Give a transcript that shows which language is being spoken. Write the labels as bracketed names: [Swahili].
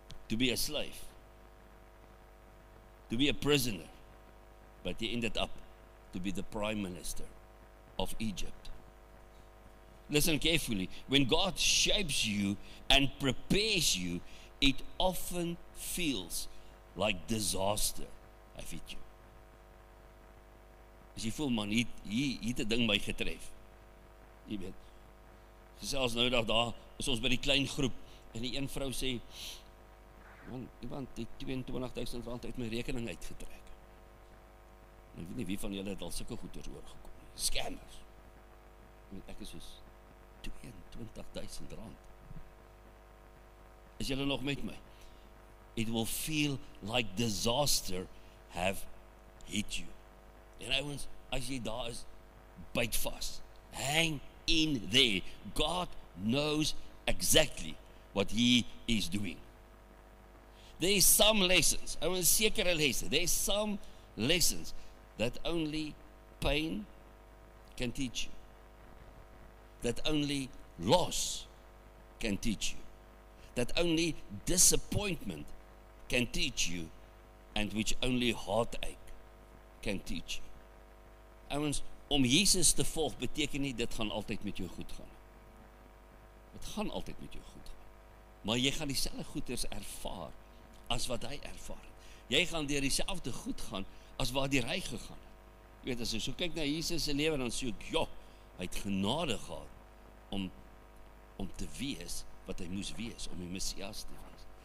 [English] to be a slave, to be a prisoner, but he ended up to be the prime minister of Egypt. Listen carefully. When God shapes you and prepares you, it often feels like disaster. [Afrikaans] Hy weet jou. As jy voel, man, hier het 'n ding my getref. Jy weet. Selfs nou daar is ons by die klein groep en die een vrou sê, man, iemand het R22,000 uit my rekening uitgetrek. Ek weet nie wie van julle het al sulke goeders oorgekom nie. Scammers. Ek is soos R22,000. Is julle nog met my? [English] It will feel like disaster have hit you. [Afrikaans] En ouens, as jy daar is, byt vas. [English] Hang in there. God knows exactly what he is doing. There is some lessons, [Afrikaans] ouens, sekere lesse. [English] There is some lessons that only pain can teach you. That only loss can teach you. That only disappointment can teach you, and which only heartache can teach you. [Afrikaans] Ouens, om Jesus te volg beteken nie dit gaan altyd met jou goed gaan. Dit gaan altyd met jou goed gaan. Maar jy gaan dieselfde goeders ervaar as wat hy ervaar het. Jy gaan deur dieselfde goed gaan as waardeur hy gegaan het. Jy weet, as jy so kyk na Jesus se lewe, dan sê ek, ja, hy het genade gehad om te wees wat hy moes wees, om die Messias te wees.